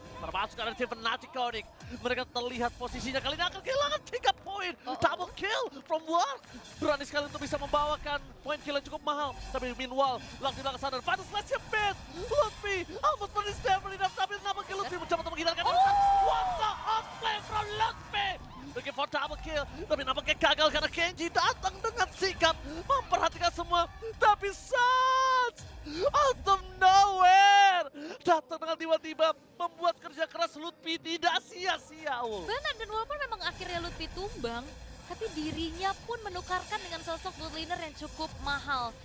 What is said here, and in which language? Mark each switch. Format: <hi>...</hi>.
<id>Termasuk dari tim Fnatic Onyx. Mereka terlihat posisinya kali ini akan kehilangan 3 poin.</id> <en>Double kill from Lark.</en> <id>Berani sekali untuk bisa membawakan poin kill yang cukup mahal. Tapi</id> <en>meanwhile,</en> <id>Lark di belakang sana.</id> <en>Final slash</en> <id>yang</id> <en>bad.</en> <id>Lutfi</id> <en>almost</en> <id>menis</id> <en>damage.</en> <id>Tapi nampaknya Lutfi mencoba untuk menghindarkan.</id> <en>What the outplay from Lutfi. Looking for double kill.</en> <id>Tapi nampaknya gagal karena Kenji datang dengan sikap memperhatikan semua. Tapi Sans</id> <en>out of nowhere</en> <id>datang dengan tiba-tiba membuat kerja keras Lutfi tidak sia-sia. Benar, dan walaupun memang akhirnya Lutfi tumbang, tapi dirinya pun menukarkan dengan sosok gold laner yang cukup mahal.</id>